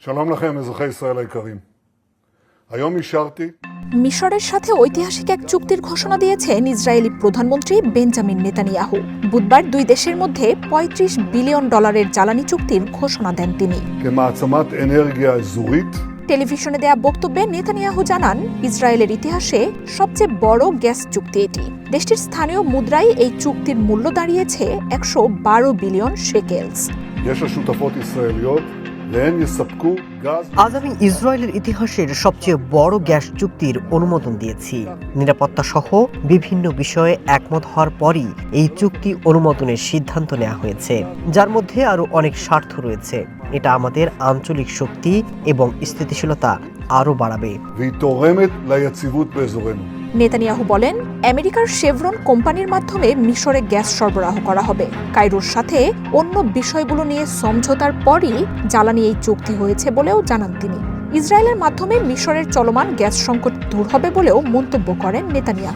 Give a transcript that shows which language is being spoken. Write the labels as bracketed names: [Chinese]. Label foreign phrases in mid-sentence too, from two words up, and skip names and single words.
[Hebrew] שלום לכם, אזרחי ישראל היקרים. היום אישרתי [Bangla] মিশরের সাথে ঐতিহাসিক এক চুক্তির ঘোষণা দিয়েছেন ইসরায়েলি প্রধানমন্ত্রী বেঞ্জামিন নেতানিয়াহু। বুধবার দুই দেশের মধ্যে $35 বিলিয়ন জ্বালানি চুক্তির ঘোষণা দেন তিনি। [Hebrew] כמעצמת אנרגיה אזורית [Bangla] টেলিভিশনে দেয়া বক্তব্যে নেতানিয়াহু জানান, ইসরায়েলের ইতিহাসে সবচেয়ে বড় গ্যাস চুক্তি এটি। দেশটির স্থানীয় মুদ্রায় এই চুক্তির মূল্য দাঁড়িয়েছে 112 বিলিয়ন শেকেলস। [Hebrew] יש השותפות ישראליות והן יספקו גז [Bangla] আজ আমি ইসরায়েলের ইতিহাসের সবচেয়ে বড় গ্যাস চুক্তির অনুমোদন দিয়েছি। নিরাপত্তা সহ বিভিন্ন বিষয়ে একমত হওয়ার পরই এই চুক্তি অনুমোদনের সিদ্ধান্ত নেওয়া হয়েছে, যার মধ্যে আরও অনেক স্বার্থ রয়েছে। এটা আমাদের আঞ্চলিক শক্তি এবং স্থিতিশীলতা আরও বাড়াবে। [Hebrew] והיא תורמת ליציבות באזורנו. [Bangla] নেতানিয়াহু বলেন, আমেরিকার শেভরন কোম্পানির মাধ্যমে মিশরে গ্যাস সরবরাহ করা হবে। কায়রোর সাথে অন্য বিষয়গুলো নিয়ে সমঝোতার পরই জ্বালানি এই চুক্তি হয়েছে বলেও জানান তিনি। ইসরায়েলের মাধ্যমে মিশরের চলমান গ্যাস সংকট দূর হবে বলেও মন্তব্য করেন নেতানিয়াহু।